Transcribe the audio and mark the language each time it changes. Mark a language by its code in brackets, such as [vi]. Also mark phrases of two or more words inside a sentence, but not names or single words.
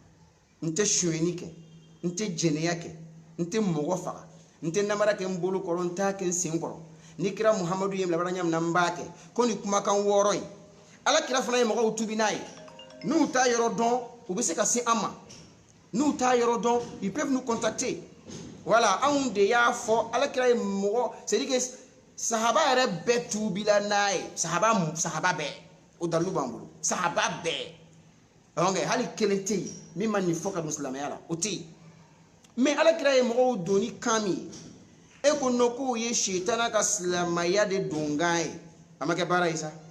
[bm] n tɛ sonyɛni kɛ n tɛ jɛnɛya kɛ n tɛ mɔgɔ faga n tɛ namara kɛ n bolo kɔrɔ n t'a kɛ n sen kɔrɔ ni kira muhamadu ye labara ɲa min na n b'a kɛ ko nin kumakan wɔɔrɔ in ala kira fana ye mɔgɔw tubi n'a ye n'u t'a yɔrɔ dɔn u bɛ se ka se an ma n'u t'a yɔrɔ dɔn [fr] ils peuvent nous contacter voilà [bm] anw de y'a fɔ ala kira ye mɔgɔ [fr] c'est à dire que [bm] sahaba yɛrɛ bɛɛ tubila n'a ye sahaba bɛɛ o dalilu b'an bolo sahaba bɛɛ donc hali kelen tɛ yen min ma nin fɔ ka don silamɛya la o tɛ yen mais ala kira ye mɔgɔw don ni kan min ye e ko non k'o ye sitana ka silamɛya de donkan ye a ma kɛ baara ye sa